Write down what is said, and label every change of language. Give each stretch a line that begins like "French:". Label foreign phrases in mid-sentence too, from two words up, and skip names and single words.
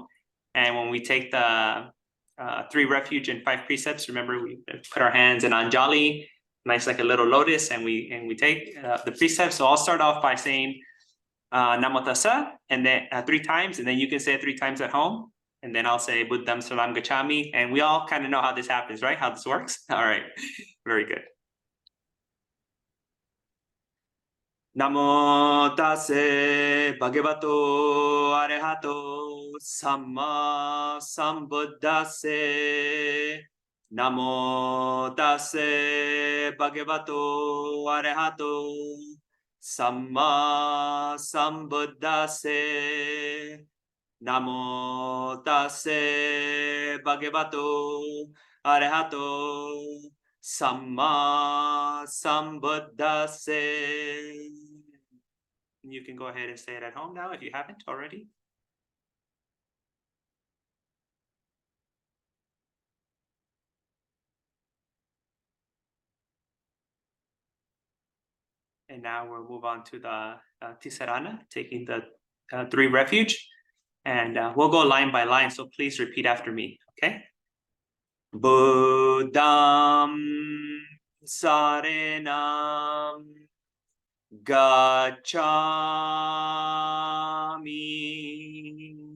English: And when we take the 3 refuge and 5 precepts, remember we put our hands in Anjali, nice like a little lotus, and we take the precepts. So I'll start off by saying
Pali: Namo Tassa,
English: and then 3 times, and then you can say it 3 times at home, and then I'll say
Pali: Buddham Salam Gacchami,
English: and we all kind of know how this happens, right? How this works. All right, very good.
Pali: Namo Tassa Bhagavato Arahato Samma Sambuddhassa. Namo Tassa Bhagavato Arahato Samma Sambuddhassa. Namo Tassa Bhagavato Arahato Samma Sambuddhassa.
English: You can go ahead and say it at home now if you haven't already. And now we'll move on to the Tisarana, taking the 3 refuge. And we'll go line by line, so please repeat after me, okay?
Pali: Buddham Saranam Gacchami.